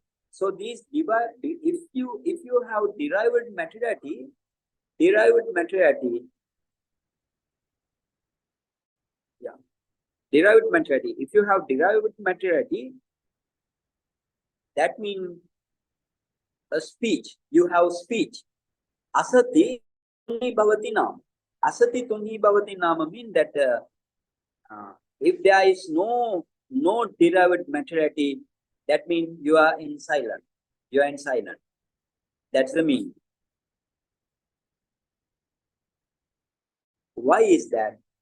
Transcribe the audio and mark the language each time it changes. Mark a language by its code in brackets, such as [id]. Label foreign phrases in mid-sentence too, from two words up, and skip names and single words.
[en] So these if you have derived materiality, if you have derived materiality, that means a speech. You have speech. [pi] Asati tuṇhībhāvati nama. Asati tuṇhībhāvati nama [en] means that if there is no derived materiality, that means you are in silence. That's the meaning. Why is that?